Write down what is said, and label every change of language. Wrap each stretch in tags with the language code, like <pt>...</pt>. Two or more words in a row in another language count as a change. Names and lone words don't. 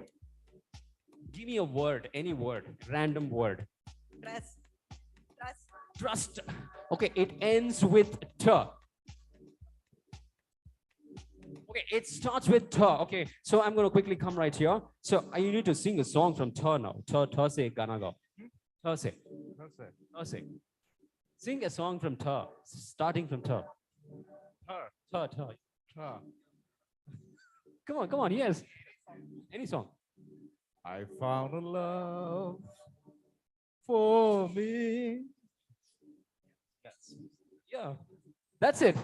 <en>Give me a word, any word, random word. Trust. Trust. Trust. Okay, it ends with T. Okay, it starts with T. Okay, so I'm going to quickly come right here. So you need to sing a song from T now.</en> <tn>T se gana go. T se. T se.</tn> <en>Sing a song from T, starting from T. T. Come on, yes. Any song. I found a love for me. Yes. Yeah, that's it.</en>